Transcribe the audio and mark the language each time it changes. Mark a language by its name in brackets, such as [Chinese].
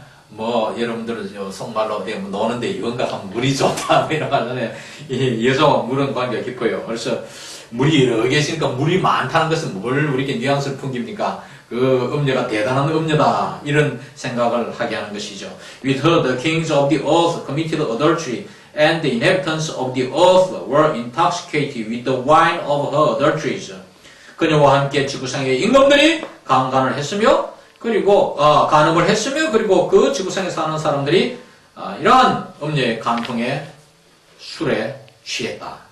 [Korean] 뭐 여러분들은 속말로 뭐 노는데 이건가 하면 물이 좋다 뭐 이런 말하잖아요. 이 여자와 물은 관계가 깊어요. 그래서 물이 여러 개 있으니까 물이 많다는 것은 뭘 우리에게 뉘앙스를 풍깁니까? 그 음녀가 대단한 음녀다 이런 생각을 하게 하는 것이죠. [English] With her the kings of the earth committed adultery and the inhabitants of the earth were intoxicated with the wine of her adulteries. [Korean] 그녀와 함께 지구상의 임금들이 강간을 했으며 그리고 간음을 했으며 그리고 그 지구상에 사는 사람들이 이러한 음녀의 간통에 술에 취했다.